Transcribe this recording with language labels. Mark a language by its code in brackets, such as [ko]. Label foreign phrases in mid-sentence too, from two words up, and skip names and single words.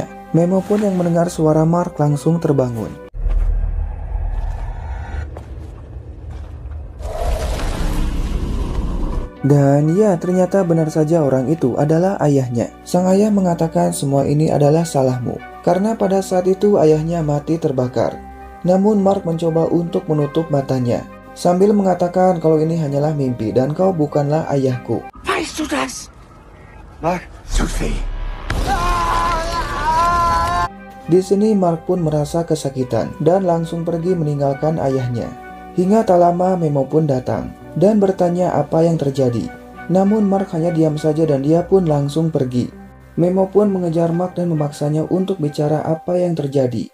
[id] Memo pun yang mendengar suara Mark langsung terbangun. Dan ya, ternyata benar saja orang itu adalah ayahnya. Sang ayah mengatakan semua ini adalah salahmu, karena pada saat itu ayahnya mati terbakar. Namun Mark mencoba untuk menutup matanya, sambil mengatakan kalau ini hanyalah mimpi dan kau bukanlah ayahku. [de] Weißt du das? Mark, Sophie. [id] Di sini Mark pun merasa kesakitan dan langsung pergi meninggalkan ayahnya. Hingga tak lama Memo pun datang dan bertanya apa yang terjadi. Namun Mark hanya diam saja dan dia pun langsung pergi. Memo pun mengejar Mark dan memaksanya untuk bicara apa yang terjadi.